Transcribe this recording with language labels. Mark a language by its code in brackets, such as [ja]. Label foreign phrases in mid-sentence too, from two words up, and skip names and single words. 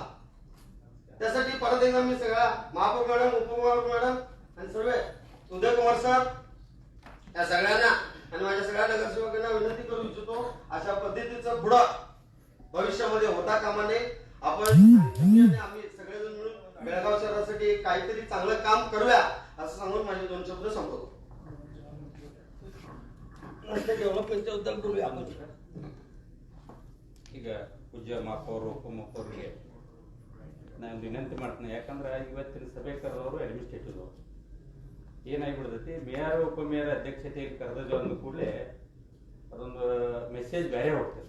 [mr] त्यासाठी परत एकदा मी सगळ्या महापौर मॅडम, उपमहापौर मॅडम आणि सर्व उदय कुमार सर या सगळ्यांना आणि माझ्या सगळ्या नगरसेवकांना विनंती करू इच्छितो, अशा पद्धतीचं पुढं भविष्यामध्ये होता कामा नये. आपण आम्ही सगळेजण मिळून बेळगाव शहरासाठी काहीतरी चांगलं काम करूया असं सांगून माझे 2 शब्द संपवतो. डेव्हलपमेंटच्या बद्दल बोलूया आपण. [kn] ಈಗ ಪೂಜ್ಯ ಮಹಾಪೌರು ಉಪಮಹಾಪೌರಿಗೆ ನಾನು ವಿನಂತಿ ಮಾಡ್ತೀನಿ. ಯಾಕಂದ್ರೆ ಇವತ್ತಿನ ಸಭೆ ಕರೆದವರು ಅಡ್ಮಿನಿಸ್ಟ್ರೇಟಿವ್ ಏನಾಗಿಬಿಡ್ತೈತಿ, ಮೇಯರ್ ಉಪಮೇಯರ್ ಅಧ್ಯಕ್ಷತೆಯಲ್ಲಿ ಕರೆದ ಅಂದ ಕೂಡಲೇ ಅದೊಂದು ಮೆಸೇಜ್ ಬೇರೆ ಹೋಗ್ತದೆ.